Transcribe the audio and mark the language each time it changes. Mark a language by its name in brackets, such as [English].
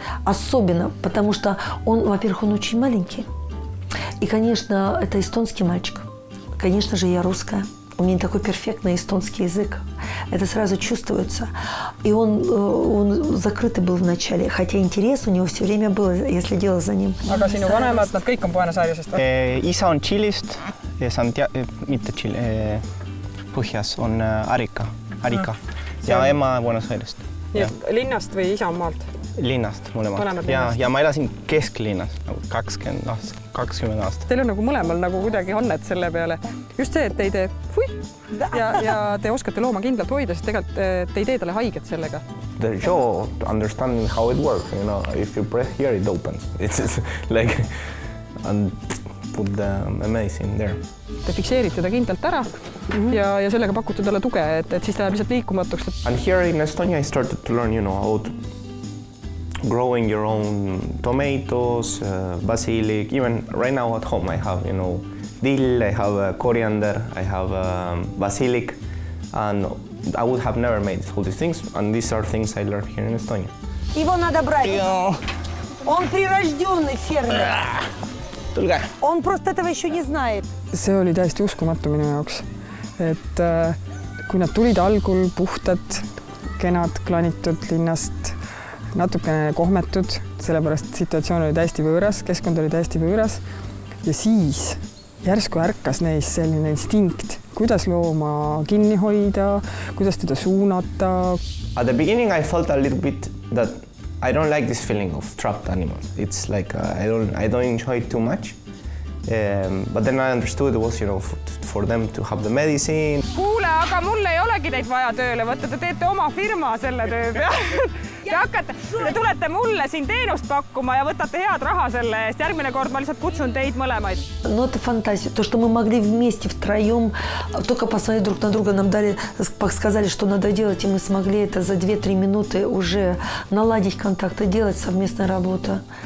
[Russian] Особенно, потому что он, во-первых, он очень маленький. И, конечно, это эстонский мальчик. Конечно же, я русская. У меня такой перфектный эстонский язык. Это сразу чувствуется. И он закрытый был вначале. Хотя интерес у него все время был, я следила за ним. [Estonian] Aga sinu vanemad, nad kõik on Buenos Airesest või? Isa on Tšilist ja mitte Tšili, põhjas on Arica. Ja ema Buenos Airest. Linnast või isa on maalt? Linnast mõlemad. Ja ma elasin kesklinnas 20 aastat. Teil on nagu mõlemal nagu kuidagi annet selle peale. Just see, et te ei tee ja te oskate looma kindlalt hoida, sest tegelikult te ei tee talle haiget sellega. [English] The jaw, understanding how it works, you know, if you press here, it opens. It's like, and put the amazing there. [Estonian] Te fikseerite ta kindlalt ära ja sellega pakute talle tuge, et siis ta jääb lihtsalt liikumatuks. [English] And here in Estonia, I started to learn, you know, about growing your own tomatoes, basilic. Even right now at home, I have, you know, dill, I have coriander, I have basilic, and I would have never made all these things, and these are things I learned here in Estonia. [Russian] Его надо брать. Он прирожденный фермер. Он просто этого еще не знает. [Estonian] See oli täiesti uskumatu minu jaoks, et kui nad tulid algul puhtad, kenad, klanitud linnast, natukene kohmetud, sellepärast situatsioon oli täiesti võõras, keskkond oli täiesti võõras ja siis järsku ärkas neis selline instinkt, kuidas looma kinni hoida, kuidas teda suunata. [English] At the beginning I felt a little bit that I don't like this feeling of trapped animals. It's like I don't enjoy it too much. But then I understood it was, for them to have the medicine. [Estonian] Kuule, aga mul ei olegi teid vaja tööle võtta, te teete oma firma selle töö peale. Te tulete mulle siin teenust pakkuma ja võtate head raha selle eest. Järgmine kord ma lihtsalt kutsun teid mõlemaid. [Russian] Ну, это фантазия. То, что мы могли вместе, втроем, только посмотреть друг на друга, нам сказали, что надо делать, и мы смогли это за 2-3 минуты уже наладить контакты, делать совместную работу.